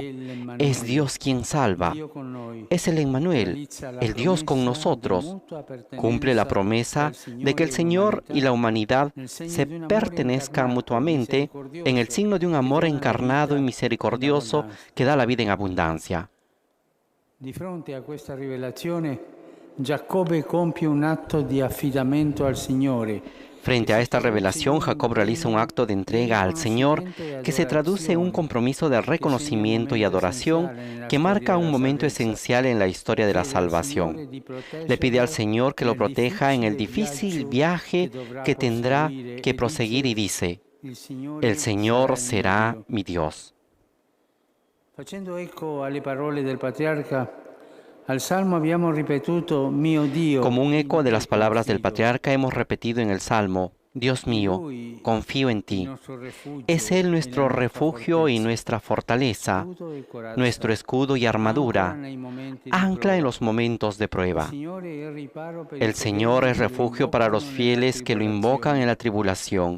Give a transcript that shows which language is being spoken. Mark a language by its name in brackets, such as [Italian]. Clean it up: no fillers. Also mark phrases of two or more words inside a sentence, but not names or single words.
[Spanish] Es Dios quien salva. Es el Emmanuel, el Dios con nosotros. Cumple la promesa de que el Señor y la humanidad se pertenezcan mutuamente en el signo de un amor encarnado y misericordioso que da la vida en abundancia. [Italian] Di fronte a questa rivelazione, Giacobbe compie un atto di affidamento al Signore. [Spanish] Frente a esta revelación, Jacob realiza un acto de entrega al Señor que se traduce en un compromiso de reconocimiento y adoración que marca un momento esencial en la historia de la salvación. Le pide al Señor que lo proteja en el difícil viaje que tendrá que proseguir y dice: el Señor será mi Dios. [Italian] Facendo eco alle parole del patriarca, al Salmo abbiamo ripetuto mio Dio. [Spanish] Como un eco de las palabras del patriarca hemos repetido en el Salmo: Dios mío, confío en ti. Es Él nuestro refugio y nuestra fortaleza, nuestro escudo y armadura, ancla en los momentos de prueba. El Señor es refugio para los fieles que lo invocan en la tribulación.